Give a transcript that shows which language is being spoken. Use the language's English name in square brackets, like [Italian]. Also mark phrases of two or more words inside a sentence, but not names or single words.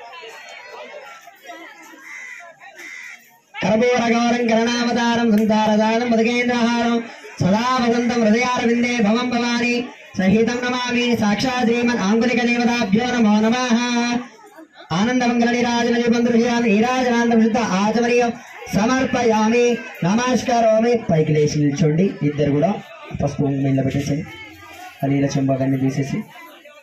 [Sanskrit] कर्पूरगौरं करणावतारं संसारसारं मदकेन्द्रहारं सदा वसन्तं हृदयारविन्दे भवं भवानी सहितं नमामि साक्षात् श्रीमन् आंगुलिकदेवताभ्यो नमो नमः आनन्दमङ्गलनीराजनं दृश्यामि नीराजनान्दं आचमनीयं సమర్పయామి [Telugu] నమస్కారమే పైకి లేచి నిల్చోండి ఇద్దరు కూడా పసుపు కుంకుమ పెట్టేసి అలీల చెంబకాన్ని తీసేసి